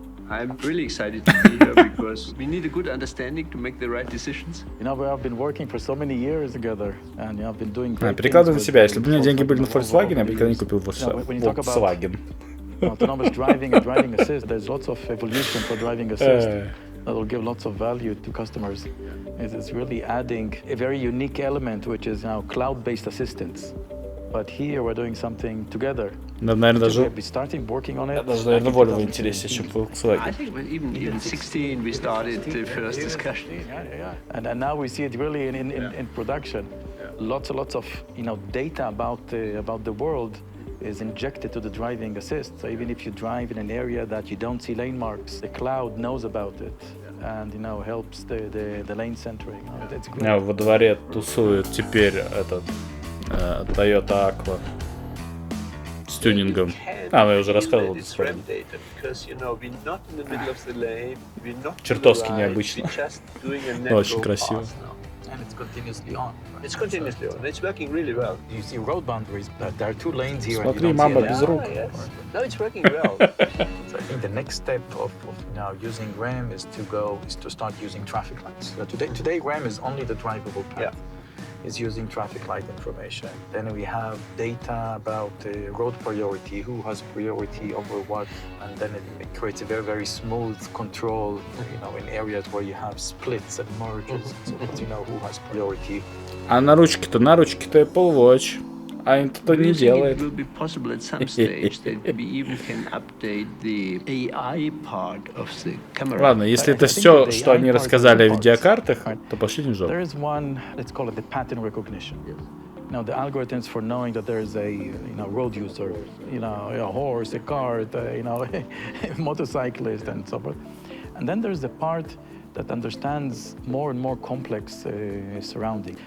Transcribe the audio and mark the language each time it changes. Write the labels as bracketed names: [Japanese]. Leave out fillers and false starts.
[English] I'm really excited to be here because we need a good understanding to make the right decisions. You know, we have been working for so many years together, and you have been doing great [Russian] перекладывай на себя. Если бы у меня деньги были на Volkswagen, я бы никогда не купил Volkswagen. [English] Autonomous driving and driving assist, there's lots of evolution for driving assist that will give lots of value to customers. It's really adding a very unique element, which is now cloud-based assistance. But here we're doing something together. [Russian] Наверное, даже Volvo интереснее, чем Volkswagen. [English] I think even 16 we started the first discussion. And now we see it really in production. Lots of data about the world is injected to the driving assist. So even if you drive in an area that you don't see lane marks, the cloud knows about it and helps the lane centering. It's great. [Russian] Во дворе тусует теперь этот Toyota Aqua с тюнингом. Я уже рассказывал. Чертовски необычно. Но очень красиво. [English] And it's continuously on. Right? It's continuously on. It's working really well. You see road boundaries. There are 2 lanes here. [Russian] Смотри, мама без рук. [English] No, it's working well. So I think the next step of now using RAM is to start using traffic lights. So today RAM is only the drivable path. Yeah. Is using traffic light information. Then we have data about road priority, who has priority over what, and then it creates a very, very smooth control, in areas where you have splits and merges, so that you know who has priority. [Russian] А на ручке-то Apple Watch. А это не делает. [English] It will be possible at some stage that we even can update the AI part of the camera. [Russian] Ладно, если это все, что они рассказали о видеокартах, то пошли в жопу. [English] There is one, let's call it the pattern recognition. Now the algorithms for knowing that there is a road user, a horse, a cart, a motorcyclist, and so forth. And then there's the part that understands more and more complex surrounding.